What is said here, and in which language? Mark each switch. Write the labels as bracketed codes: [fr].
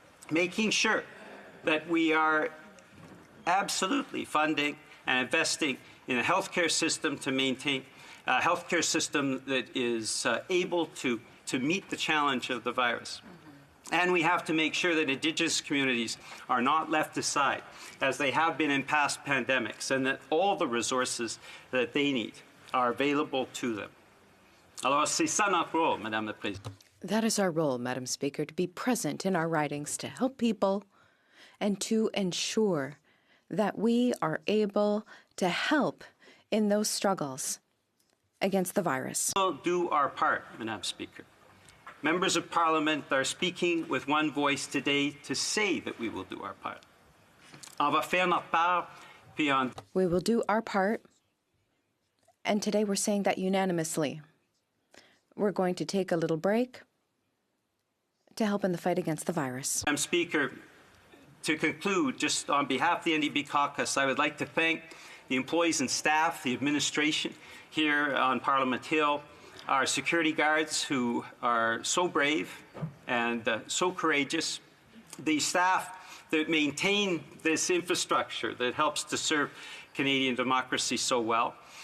[en] Making sure that we are absolutely funding and investing in a healthcare system to maintain a healthcare system that is able to meet the challenge of the virus. And we have to make sure that Indigenous communities are not left aside, as they have been in past pandemics, and that all the resources that they need are available to them. [fr] Alors, c'est ça notre rôle, Madame la Présidente. [en] That is our role, Madam Speaker, to be present in our ridings to help people and to ensure that we are able to help in those struggles against the virus. We'll do our part, Madam Speaker. Members of Parliament are speaking with one voice today to say that we will do our part. [fr] On va faire notre part, puis on... [en] We will do our part, and today we're saying that unanimously. we're going to take a little break to help in the fight against the virus. Madam Speaker, to conclude, just on behalf of the NDP caucus, I would like to thank the employees and staff, the administration here on Parliament Hill, our security guards who are so brave and so courageous, the staff that maintain this infrastructure that helps to serve Canadian democracy so well.